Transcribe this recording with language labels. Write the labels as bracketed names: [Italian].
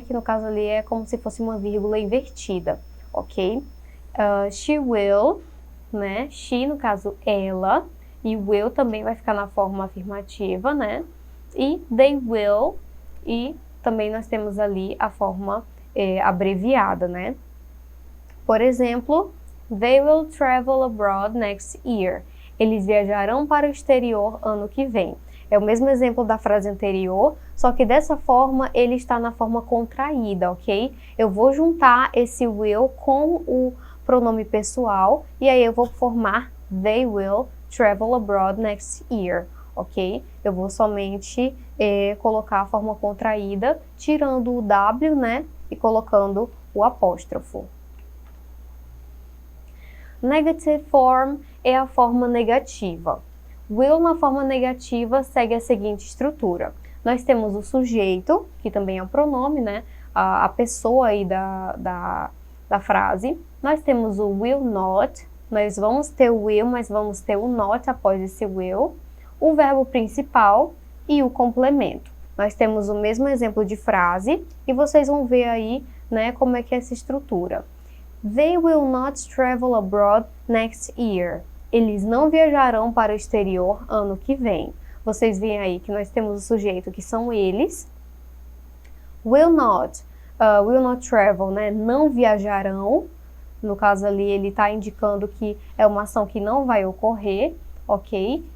[Portuguese] Que no caso ali é como se fosse uma vírgula invertida, ok? [English] She will, [Portuguese] né? She, no caso, ela, e will também vai ficar na forma afirmativa, né? E [English] they will, [Portuguese] e também nós temos ali a forma abreviada, né? Por exemplo, [English] they will travel abroad next year. [Portuguese] Eles viajarão para o exterior ano que vem. É o mesmo exemplo da frase anterior, só que dessa forma ele está na forma contraída, ok? Eu vou juntar esse will com o pronome pessoal e aí eu vou formar [English] they will travel abroad next year, [Portuguese] ok? Eu vou somente colocar a forma contraída, tirando o W, né? E colocando o apóstrofo. [English] Negative form [Portuguese] é a forma negativa. Will na forma negativa segue a seguinte estrutura. Nós temos o sujeito, que também é um pronome, né? A pessoa aí da frase. Nós temos o will not, nós vamos ter o will, mas vamos ter o not após esse will. O verbo principal e o complemento. Nós temos o mesmo exemplo de frase e vocês vão ver aí, né, como é que é essa estrutura. [English] They will not travel abroad next year. [Portuguese] Eles não viajarão para o exterior ano que vem. Vocês veem aí que nós temos o sujeito que são eles. [English] Will not travel, [Portuguese] né? Não viajarão. No caso ali, ele está indicando que é uma ação que não vai ocorrer, ok?